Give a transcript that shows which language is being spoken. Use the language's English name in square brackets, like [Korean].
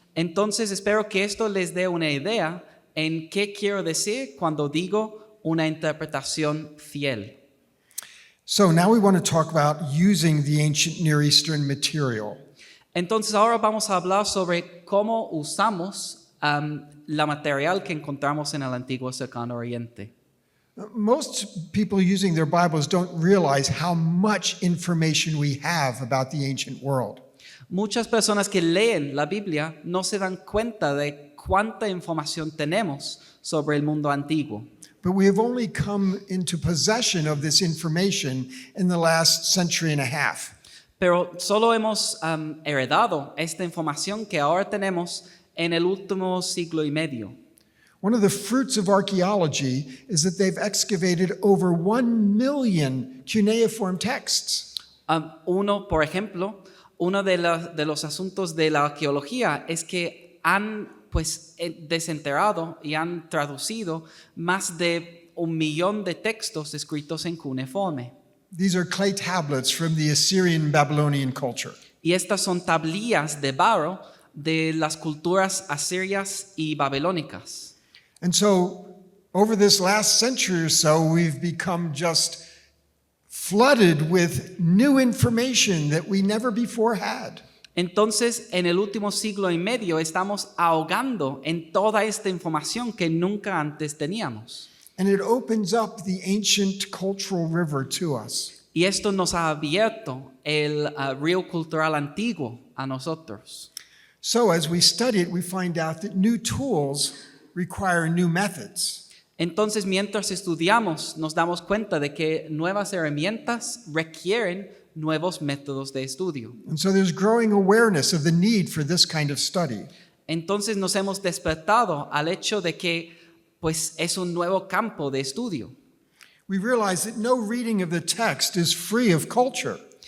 [Spanish] Entonces espero que esto les dé una idea en qué quiero decir cuando digo una interpretación fiel. [English] So now we want to talk about using the ancient Near Eastern material. [Spanish] Entonces ahora vamos a hablar sobre cómo usamos la material que encontramos en el antiguo Cercano Oriente. [English] Most people using their Bibles don't realize how much information we have about the ancient world. [Spanish] Muchas personas que leen la Biblia no se dan cuenta de cuánta información tenemos sobre el mundo antiguo. [English] But we have only come into possession of this information in the last century and a half. [Spanish] Pero solo hemos heredado esta información que ahora tenemos en el último siglo y medio. [English] One of the fruits of archaeology is that they've excavated over 1 million cuneiform texts. [Spanish] Por ejemplo, uno de los asuntos de la arqueología es que han desenterrado y han traducido más de 1 millón de textos escritos en cuneiforme. [English] These are clay tablets from the Assyrian Babylonian culture. [Spanish] Y estas son tablillas de barro de las culturas asirias y babilónicas. [English] And so, over this last century or so, we've become just flooded with new information that we never before had. [Spanish] Entonces, en el último siglo y medio estamos ahogando en toda esta información que nunca antes teníamos. [English] And it opens up the ancient cultural river to us. [Spanish] Y esto nos ha abierto el río cultural antiguo a nosotros. [English] So, as we study it, we find out that new tools require new methods. [Spanish] Entonces, mientras estudiamos, nos damos cuenta de que nuevas herramientas requieren nuevos métodos de estudio. [English] And so there's growing awareness of the need for this kind of study. [Spanish] Entonces nos hemos despertado al hecho de que es un nuevo campo de estudio. [English] We realize that no reading of the text is free of culture.